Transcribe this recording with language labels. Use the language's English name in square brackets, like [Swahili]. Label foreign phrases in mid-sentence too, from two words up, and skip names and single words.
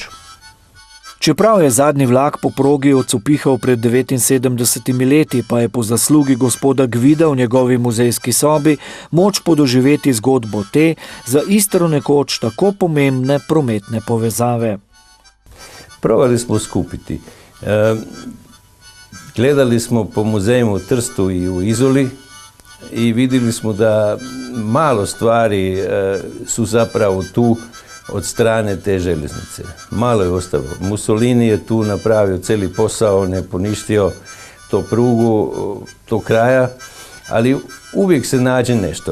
[Slovenian] Čeprav je zadnji vlak po progi odsopihal pred 79 leti, pa je po zaslugi gospoda Gvida v njegovi muzejski sobi moč podoživeti zgodbo te za Istro nekoč tako pomembne prometne povezave. [Croatian] Probali smo skupiti. Gledali smo po muzejima u Trstu i u Izoli i vidjeli smo da malo stvari su zapravo tu od strane te željeznice. Malo je ostalo. Mussolini je tu napravio cijeli posao, ne poništio to prugu do kraja, ali uvijek se nađe nešto.